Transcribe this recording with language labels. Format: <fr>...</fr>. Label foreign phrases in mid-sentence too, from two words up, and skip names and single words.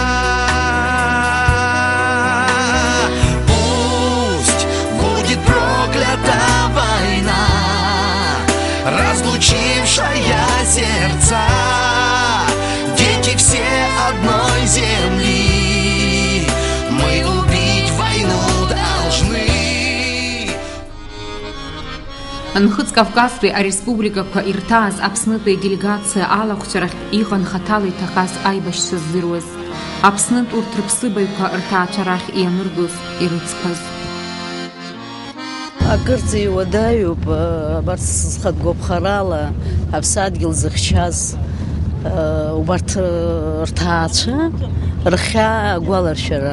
<ru>Пусть будет проклята война, разлучившая сердца. Дети все одной земли, мы убить войну должны.</ru> <ab>Нхыц Кавказтәи ареспубликақәа ирҭааз Аԥснытәи аделегациа алахәцәарахь иҟан хаҭала иҭахаз аибашьцәа ззыруаз. Аԥснытә урҭ рыԥсыбаҩқәа рҭаацәа рахь ианыргоз, ирыцқәаз. Акырӡа иуадаҩуп абарҭ зхатәқәа ԥхарала аԥсадгьыл зыхьчаз убарҭ рҭаацәа рхьаа агәаларшәара.</ab>